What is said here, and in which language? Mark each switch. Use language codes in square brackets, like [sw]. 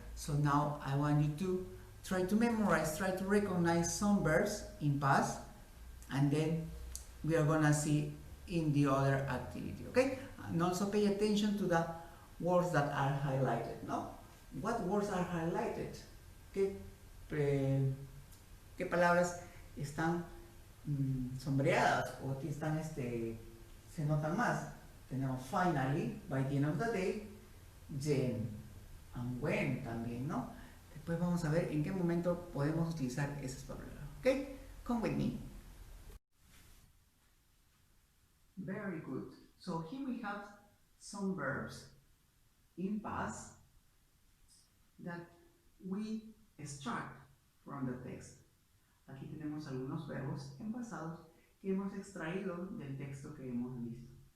[en] So now I want you to try to memorize, try to recognize some verbs in past, and then we are gonna see in the other activity, okay? And also pay attention to the words that are highlighted, no? What words are highlighted? [es] ¿Qué palabras están sombreadas o que están, se notan más? Tenemos [en] finally, by the end of the day, then, and when [es] también, ¿no? Después vamos a ver en qué momento podemos utilizar esas palabras, ¿ok? [en] Come with me. Very good. So here we have some verbs in past that we extract from the text. [es] Aquí tenemos algunos verbos en pasados que hemos extraído del texto que hemos visto.